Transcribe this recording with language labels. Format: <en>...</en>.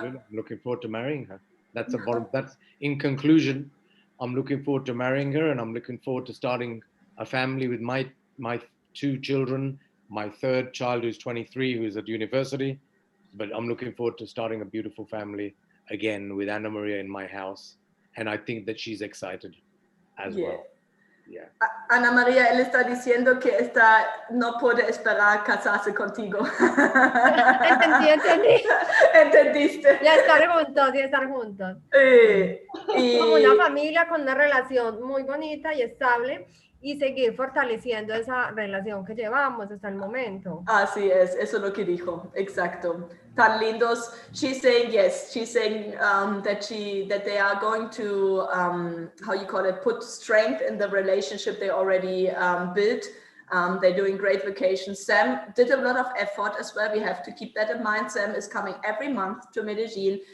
<en>I'm looking forward to marrying her. That's in conclusion, I'm looking forward to marrying her, and I'm looking forward to starting a family with my 2 children, my 3rd child who's 23, who's at university. But I'm looking forward to starting a beautiful family again with Ana Maria in my house. And I think that she's excited as well. Yeah.</en> <es>Ana Maria, él está diciendo que no puede esperar casarse contigo. Entendí. ¿Entendiste? Ya estar juntos. Como una familia con una relación muy bonita y estable, y seguir fortaleciendo esa relación que llevamos hasta el momento. Así es, eso es lo que dijo, exacto. Tan lindos.</es> <en>She's saying yes. She's saying that they are going to put strength in the relationship they already built. They're doing great vacations. Sam did a lot of effort as well. We have to keep that in mind. Sam is coming every month to Medellin.</en>